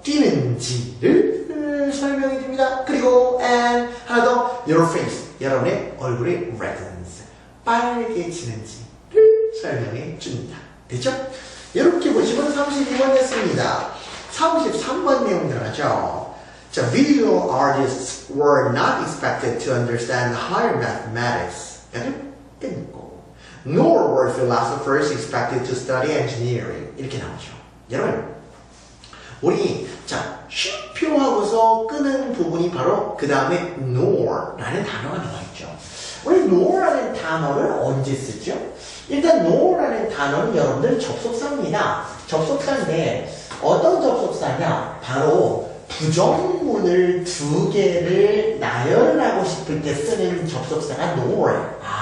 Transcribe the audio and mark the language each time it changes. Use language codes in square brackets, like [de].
[ko] 뛰는지를 설명해 줍니다. 그리고 and 하나 더, [en] your face, [ko] 여러분의 얼굴이 reddens, 빨개지는지를 설명해 줍니다. 됐죠? 이렇게 보시면 32번 됐습니다. 33번 내용 들어가죠. 자, [en] visual artists were not expected to understand higher mathematics. [ko] 끊고. [en] Nor were philosophers expected to study engineering. [ko] 이렇게 나오죠. 여러분, 우리 자 쉼표하고서 끄는 부분이 바로 그 다음에 nor라는 단어가 나와 있죠. 우리 nor라는 단어를 언제 쓰죠? 일단 nor라는 단어는 여러분들 접속사입니다. 접속사인데 어떤 접속사냐? 바로 부정문을 두 개를 나열하고 싶을 때 쓰는 접속사가 nor.